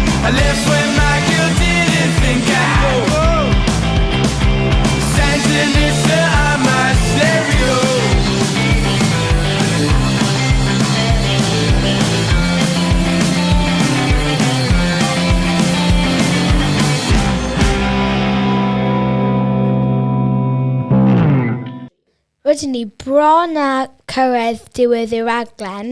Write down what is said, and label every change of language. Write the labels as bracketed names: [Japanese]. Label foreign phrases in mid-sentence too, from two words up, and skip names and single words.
[English] left when my girl didn't think I'd go. Sandinista on my stereo. [Welsh] Rydyn ni bron a cyrraedd diwedd y raglen.